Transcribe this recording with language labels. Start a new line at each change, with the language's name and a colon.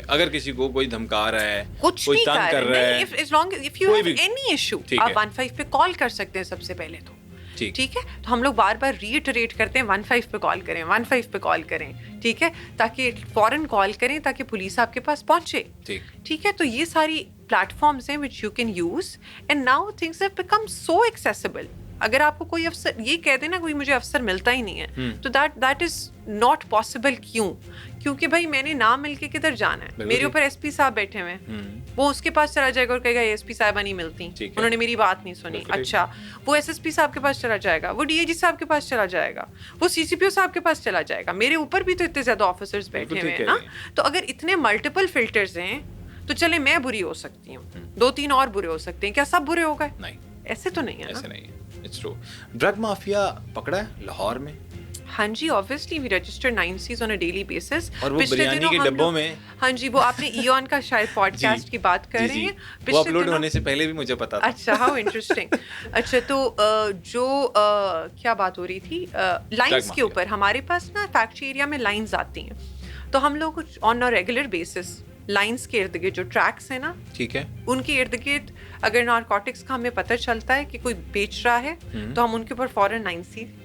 Urdu: اگر کسی کو کوئی دھمکا رہا ہے, کچھ بھی کر رہا ہے,
English: if you have any issue
Urdu: آپ 15 پہ کال کر سکتے ہیں سب سے پہلے تو. ٹھیک ہے, تو ہم لوگ بار بار ریٹریٹ کرتے ہیں 15 پہ کال کریں, 15 پہ کال کریں. ٹھیک ہے, تاکہ فوراً کال کریں تاکہ پولیس آپ کے پاس پہنچے. ٹھیک ہے, تو یہ ساری پلیٹ فارمز ہیں
English: which you can use, and now things have become so accessible.
Urdu: اگر آپ کو کوئی افسر یہ کہہ دے نا کوئی مجھے افسر ملتا ہی نہیں ہے, تو
English: That is not possible.
Urdu: کیوں؟ کیونکہ بھائی میں نے نہ مل کے کدھر جانا ہے, میرے اوپر ایس پی صاحب بیٹھے ہوئے ہیں, وہ اس کے پاس چلا جائے گا اور کہے گا ایس پی صاحبہ نہیں ملتی, انہوں نے میری بات نہیں سنی. اچھا, وہ ایس پی صاحب کے پاس چلا جائے گا, وہ ڈی اے جی صاحب کے پاس چلا جائے گا, وہ سی سی پی او صاحب کے پاس چلا جائے گا. میرے اوپر بھی تو اتنے زیادہ آفیسرز بیٹھے ہوئے ہیں نا, تو اگر اتنے ملٹیپل فلٹرز ہیں تو چلے میں بری ہو سکتی ہوں, 2-3 اور برے ہو سکتے ہیں, کیا سب برے ہو گئے؟ نہیں, ایسے تو نہیں ہے. ایسے نہیں ہے.
English: It's true.
Urdu: ڈرگ مافیا پکڑا ہے لاہور میں؟ ہاں جی,
English: obviously we register 9 Cs on a daily basis.
Urdu: اور وہ بریانی کے ڈبوں میں, ہاں جی, وہ آپ نے ایون کا شاید پوڈ کاسٹ کی بات کر رہے ہیں, وہ اپلوڈ ہونے سے پہلے بھی مجھے پتا تھا.
English: اچھا, how interesting.
Urdu: اچھا, تو جو کیا بات ہو رہی تھی لائنس کے اوپر, ہمارے پاس نا فیکٹری ایریا میں لائنز آتی ہیں, تو ہم لوگ
English: on a regular basis
Urdu: لائنس کے ارد گرد جو ٹریکس ہیں نا, ٹھیک ہے, ان کے ارد گرد اگر نارکوٹکس کا ہمیں پتہ چلتا ہے کہ کوئی بیچ رہا ہے, تو ہم ان کے اوپر فوراً 9C